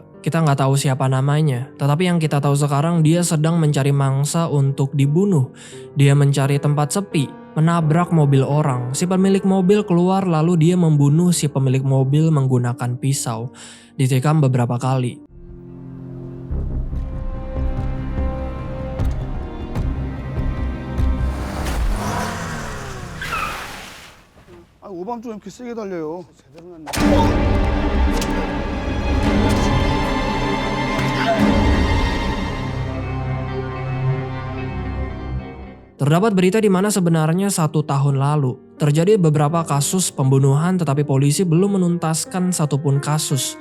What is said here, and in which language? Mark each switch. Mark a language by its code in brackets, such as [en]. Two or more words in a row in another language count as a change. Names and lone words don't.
[id] Kita nggak tahu siapa namanya, tetapi yang kita tahu sekarang dia sedang mencari mangsa untuk dibunuh. Dia mencari tempat sepi, menabrak mobil orang. Si pemilik mobil keluar lalu dia membunuh si pemilik mobil menggunakan pisau. Ditikam beberapa kali. [ko] 오밤중에 이렇게 세게 달려요. 제대로 났네. [id] Terdapat berita di mana sebenarnya 1 tahun lalu terjadi beberapa kasus pembunuhan tetapi polisi belum menuntaskan satupun kasus.